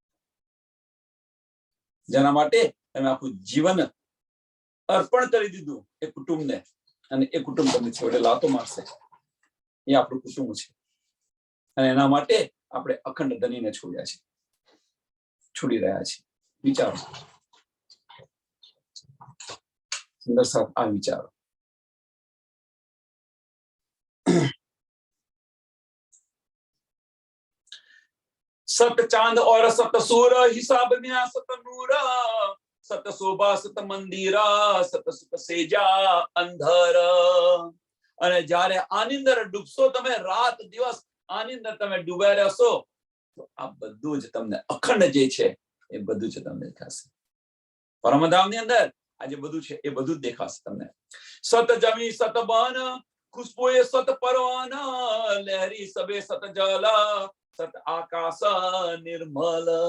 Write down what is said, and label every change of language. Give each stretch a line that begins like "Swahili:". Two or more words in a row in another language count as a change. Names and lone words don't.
Gujarati: જેના માટે તમે આખું જીવન અર્પણ કરી દીધું એ કુટુંબને, અને એ કુટુંબ તમને છેવટે લાતો મારશે. એ આપણું કુટુંબ છે. અને એના માટે આપણે અખંડ ધનીને છોડ્યા છે, છોડી રહ્યા છે. વિચારો સુંદર સાથ, આ વિચારો.
Hindi: सत चांद और सत सूर, हिसाब में सत नूर, सत शोभा सत मंदिरा, सत सुख सेजा अंधर.
Gujarati: અને જ્યારે આની અંદર ડૂબશો તમે, રાત દિવસ આની અંદર તમે ડૂબ્યા રહેશો, તો આ બધું જ તમને અખંડ જે છે એ બધું જ તમને દેખાશે. પરમધામની અંદર આ જે બધું છે એ બધું જ દેખાશે તમને.
Hindi: सत जमी सत बन, खुशबू ए सत परवान, लहरी सबे सत जल, सत आकाश निर्मल.